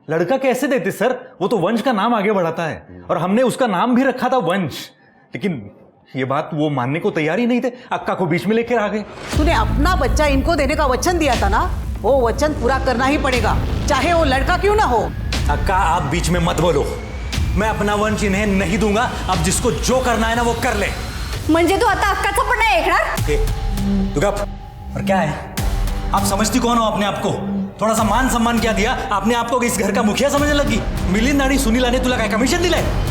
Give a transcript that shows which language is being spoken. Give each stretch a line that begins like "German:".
Hindi: लड़का कैसे देते सर, वो तो वंश का नाम आगे बढ़ाता है और हमने उसका नाम भी रखा था वंश, लेकिन ये बात वो मानने को तैयार ही नहीं थे, अक्का को बीच में लेकर आ गए। तूने अपना बच्चा इनको देने का वचन दिया था ना, वो वचन पूरा करना ही पड़ेगा, चाहे वो लड़का क्यों ना हो। अक्का आप बीच में मत बोलो, मैं अपना वंश इन्हें नहीं दूंगा, अब जिसको जो करना है ना वो कर ले।
Marathi: म्हणजे तू आता अक्काचा पण नाही ऐकणार? तू गप।
Hindi: और क्या है, आप समझती कौन हो अपने आप को? थोड़ा सा मान सम्मान क्या दिया आपने आपको, इस घर का मुखिया समझने लगी?
Marathi: मिलिंद आणि सुनीला ने तुला काय कमिशन दिलंय?